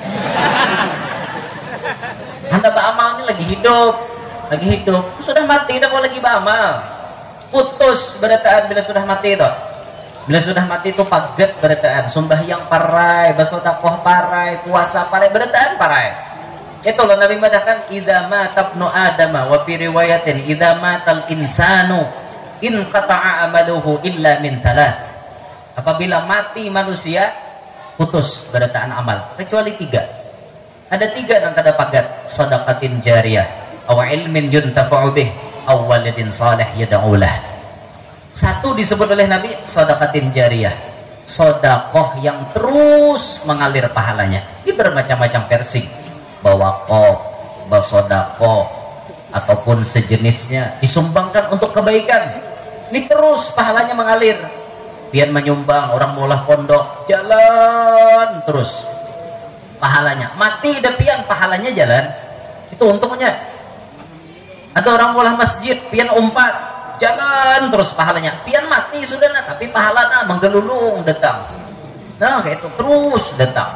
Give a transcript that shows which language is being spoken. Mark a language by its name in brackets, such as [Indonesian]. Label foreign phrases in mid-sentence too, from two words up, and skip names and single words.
[Banjar] hendak beramal ini lagi hidup sudah mati udah mau lagi beramal putus berataan bila sudah mati itu, bila sudah mati itu paget berataan, sembahyang parai, bersedekah parai, puasa parai, berataan parai, itu loh Nabi mengatakan [Arabic] إِذَا مَاتَ ابْنُ آدَمَ وَفِي رِوَايَةٍ إِذَا مَاتَ الْإِنْسَانُ انْقَطَعَ عَمَلُهُ إِلَّا مِنْ ثَلَاثٍ, [Banjar] apabila mati manusia putus berataan amal kecuali 3, ada 3 yang kada pagat, [Arabic] صَدَقَةٍ جَارِيَةٍ أَوْ عِلْمٍ يُنْتَفَعُ بِهِ أَوْ وَلَدٍ صَالِحٍ يَدْعُو لَهُ. [Banjar] Satu disebut oleh Nabi [Arabic] صدقة جارية, [Banjar] sedekah yang terus mengalir pahalanya, ini bermacam-macam versi, bawaqaf, basodaqah ataupun sejenisnya disumbangkan untuk kebaikan, ini terus pahalanya mengalir, pian menyumbang orang mulah pondok jalan terus pahalanya, mati depian pahalanya jalan, itu untungnya. Ada orang mulah masjid pian umpat jalan terus pahalanya, pian mati sudah nah tapi pahalanya menggelulung datang, nah kayak itu terus datang.